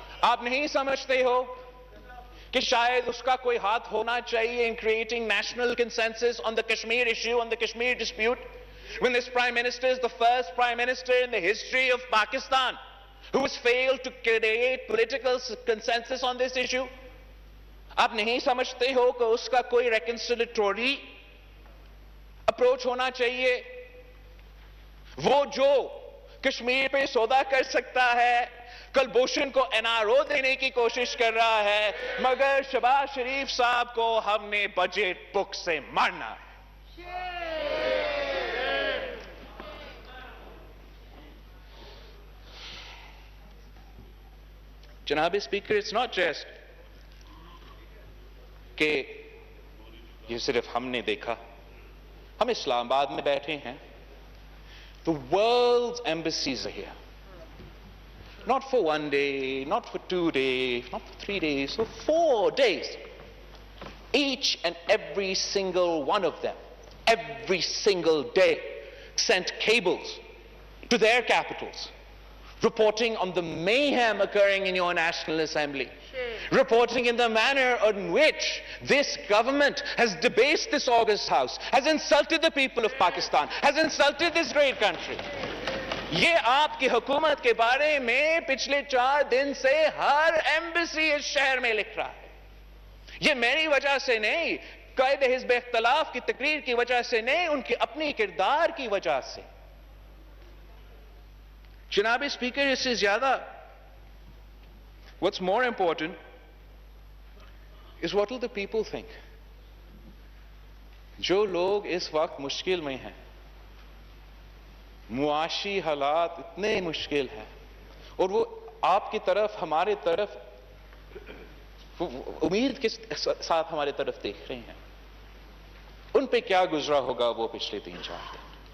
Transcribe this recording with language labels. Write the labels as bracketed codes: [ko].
[ur] آپ نہیں سمجھتے ہو کہ شاید اس کا کوئی ہاتھ ہونا چاہیے [en] in creating national consensus on the Kashmir issue, on the Kashmir dispute, when this Prime Minister is the first Prime Minister in the history of Pakistan who has failed to create political consensus on this issue. [ur] آپ نہیں سمجھتے ہو کہ اس کا کوئی [en] reconciliatory approach [ur] ہونا چاہیے؟ وہ جو کشمیر پہ سودا کر سکتا ہے کلبھوشن کو NRO دینے کی کوشش کر رہا ہے، مگر شہباز شریف صاحب کو ہم نے بجٹ بک سے مارنا ہے. جناب اسپیکر، [en] it's not just [ur] کہ یہ صرف ہم نے دیکھا. ہم اسلام آباد میں بیٹھے ہیں. [en] The world's embassies are here. Not for 1 day, not for 2 days, not for 3 days, for 4 days. Each and every single one of them, every single day, sent cables to their capitals, reporting on the mayhem occurring in your National Assembly, reporting in the manner in which this government has debased this august house, has insulted the people of Pakistan, has insulted this great country. [ur] یہ آپ کی حکومت کے بارے میں پچھلے 4 دن سے ہر embassy اس شہر میں لکھ رہا ہے. یہ میری وجہ سے نہیں، قائد حزب اختلاف کی تقریر کی وجہ سے نہیں، ان کے اپنی کردار کی وجہ سے. جناب اسپیکر، اس سے زیادہ [en] what's more important is what will the people think. [ur] جو لوگ اس وقت مشکل میں ہیں، معاشی حالات اتنے مشکل ہیں، اور وہ آپ کی طرف، ہمارے طرف امید کے ساتھ ہمارے طرف دیکھ رہے ہیں، ان پہ کیا گزرا ہوگا وہ پچھلے 3-4 دن.